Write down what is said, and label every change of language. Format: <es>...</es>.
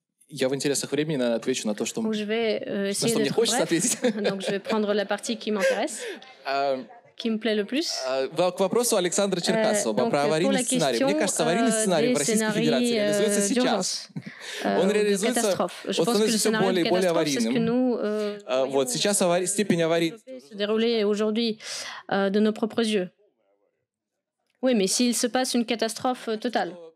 <ru>Я в интересах времени, наверное, отвечу на то, что,</ru> <fr>Donc, je vais essayer d'être bref. Donc, je vais prendre la partie qui m'intéresse, qui me plaît le plus.</fr> <ru>К вопросу Александра Черкасова про аварийный сценарий. Мне кажется, аварийный сценарий в Российской Федерации реализуется сейчас. Он реализуется, он становится все более и более аварийным. Вот сейчас степень аварийности</ru> <fr>se dérouler aujourd'hui de nos propres yeux. Oui, mais s'il se passe une catastrophe totale.</fr>